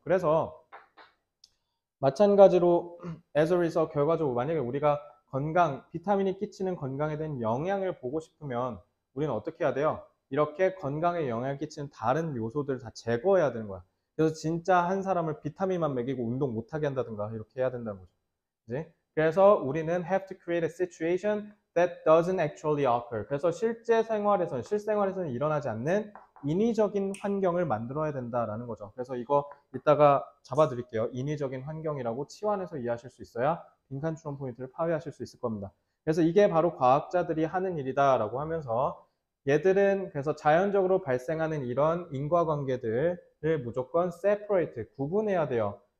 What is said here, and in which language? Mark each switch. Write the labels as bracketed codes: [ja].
[ko] 그래서 마찬가지로 [en] as a result [ko] 결과적으로 만약에 우리가 비타민이 끼치는 건강에 대한 영향을 보고 싶으면 우리는 어떻게 해야 돼요? 이렇게 건강에 영향을 끼치는 다른 요소들을 다 제거해야 되는 거야. 그래서 진짜 한 사람을 비타민만 먹이고 운동 못하게 한다든가 이렇게 해야 된다는 거죠. 그지? 그래서 우리는 [en] have to create a situation that doesn't actually occur. [ko] 그래서 실생활에서는 일어나지 않는 인위적인 환경을 만들어야 된다라는 거죠. 그래서 이거 이따가 잡아드릴게요. 인위적인 환경이라고 치환해서 이해하실 수 있어야 빈칸 추론 포인트를 파괴하실 수 있을 겁니다. 그래서 이게 바로 과학자들이 하는 일이다라고 하면서 얘들은 그래서 자연적으로 발생하는 이런 인과관계들을 무조건 separate, 구분해야 돼요.